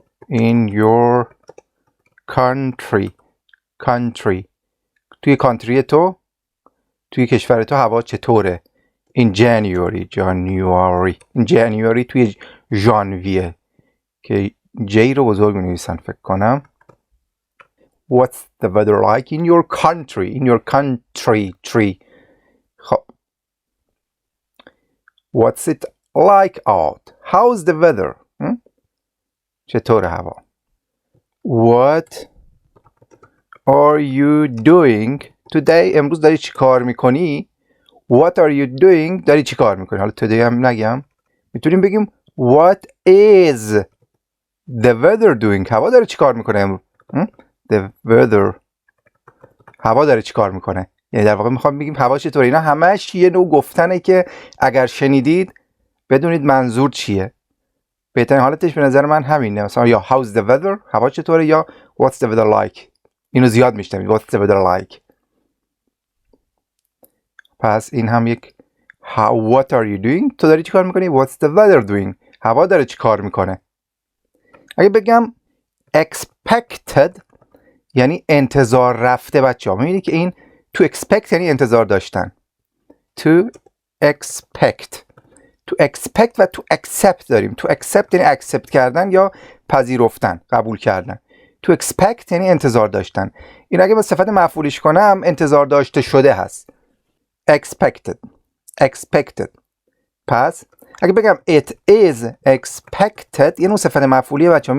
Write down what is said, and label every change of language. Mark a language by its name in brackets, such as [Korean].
[English] In your country. [Persian] توی کانتری تو، توی کشور تو هوا چطوره. [English] In January. In January [Persian] توی ژانویه که جی رو بزرگ می‌نویسن فکر کنم. [English] What's the weather like in your country. In your country. خب What's it like out. How's the weather. [Persian] چطور هوا. [English] What are you doing today. [Persian] امروز داری چی کار میکنی. [English] What are you doing. [Persian] داری چی کار میکنی. حالا today هم نگم. میتونیم بگیم [English] What is the weather doing. [Persian] هوا داره چی کار میکنه امروز. [English] The weather. [Persian] هوا داره چی کار میکنه. یعنی در واقع میخوام بگیم هوا چطوره. اینا همش یه نوع گفتنه که اگر شنیدید بدونید منظور چیه. بهترین حالتش به نظر من همینه. مثلا یا [English] how's the weather. [Persian] هوا چطوره. [English] یا what's the weather like. [Persian] اینو زیاد میشنوید. [English] What's the weather like. [Persian] پس این هم یک [English] what are you doing. [Persian] تو داری چی کار میکنی. [English] What's the weather doing. [Persian] هوا داره چی کار میکنه. اگه بگم expected یعنی انتظار رفته بچه ها. میبینی که این to expect یعنی انتظار داشتن. [English] To expect و to accept داریم. [Persian] To accept یعنی accept کردن یا پذیرفتن، قبول کردن. To expect یعنی انتظار داشتن. این اگه با صفت مفعولش کنم انتظار داشته شده هست. [English] Expected. [Persian] پس اگه بگم [English] it is expected [Persian] یعنی اون صفت مفعولیه بچه ها.